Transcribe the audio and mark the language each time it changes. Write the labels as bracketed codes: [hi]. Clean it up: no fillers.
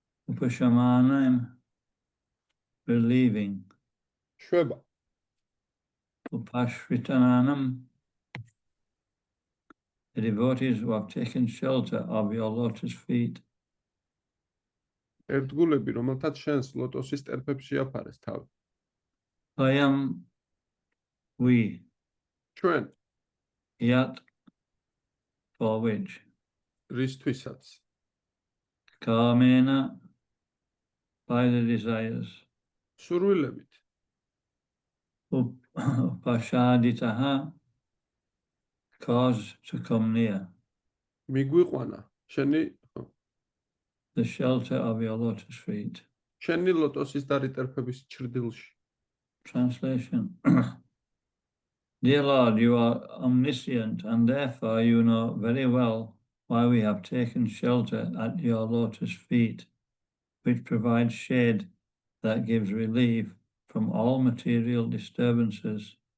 [en] Upashamanam, relieving. [ka] შვება. [en] Upashritananam, the devotees who have taken shelter of your lotus feet. [ka] ერთგულები, რომელთაც შენს ლოტოსის ტერფებს შეაფარეს თავი. [en] Vayam, we. [ka] ჩვენ. [en] Yat, for which? [ka] რისთვისაც. [en] Kamena, by the desires. [ka] სურვილებით. [en] Upashaditaha, cause to come near. [ka] მიგვიყვანა შენი [en] The shelter of your lotus feet. [ka] შენი ლოტოსის დარიტერფების ჩრდილში. [en] Translation. Dear Lord, you are omniscient, and therefore you know very well why we have taken shelter at your lotus feet, which provides shade that gives relief from all material disturbances.